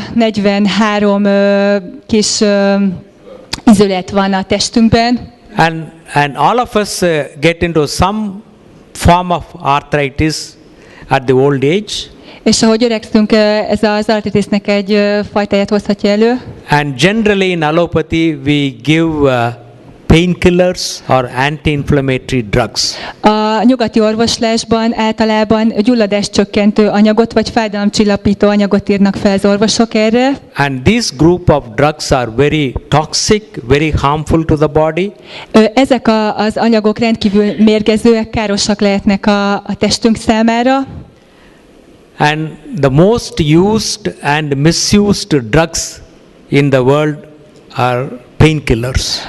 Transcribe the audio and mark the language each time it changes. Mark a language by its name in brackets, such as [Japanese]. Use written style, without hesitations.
[Hungarian] 243 kis izület van a testünkben. [English] And all of us get into some form of arthritis at the old age. [Hungarian] És ahogy öregszünk, ez az artritisnek egy fajtáját hozhatja elő. [English] And generally in allopathy we give painkillers or anti-inflammatory drugs. [Hungarian] A nyugati orvoslásban általában gyulladás csökkentő anyagot vagy fájdalomcsillapító anyagot írnak fel az orvosok erre. [English] And this group of drugs are very toxic, very harmful to the body. [Hungarian] Ezek az anyagok rendkívül mérgezőek, károsak lehetnek a testünk számára. [English] And the most used and misused drugs in the world are painkillers.